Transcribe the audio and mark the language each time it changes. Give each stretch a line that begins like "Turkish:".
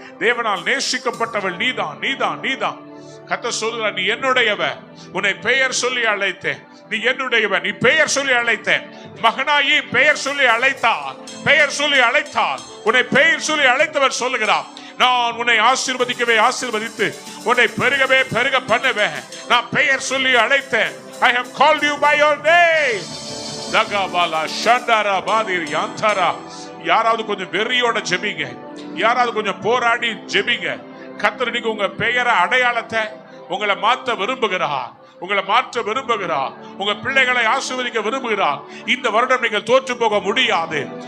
Tamil: தேவனால் நேசிக்கப்பட்டவள் நீதான், நீதான், நீதான். கர்த்தர் சொல்கிறார், நீ என்னுடையவன், உன்னை பெயர் சொல்லி அழைத்தேன். நீ என்னுடையவன், நீ பெயர் சொல்லி அழைத்தேன். மகனாயி பெயர் சொல்லி அழைத்தார், பெயர் சொல்லி அழைத்தார். உன்னை பெயர் சொல்லி அழைத்தவர் சொல்லுகிறார், நான் உன்னை ஆசீர்வதிக்கவே ஆசீர்வதித்து உன்னை பெருகவே பெருக பண்ணுவேன். நான் பெயர் சொல்லி அழைத்தேன்.
English: I have called you by your name. தகபாலா ஷண்டரா பாதிர் யாந்தரா.
Tamil: யாராவது கொஞ்சம் வெறியோட ஜெபிங்க, யாராவது கொஞ்சம் போராடி ஜெபிங்க. கர்த்தர் இன்னைக்கு உங்க பெயரை, அடையாளத்தை உங்களை மாற்ற விரும்புகிறார், உங்களை மாற்ற விரும்புகிறார். உங்க பிள்ளைகளை ஆசீர்வதிக்க விரும்புகிறார். இந்த வருடம் நீங்கள் தோற்று போக முடியாது.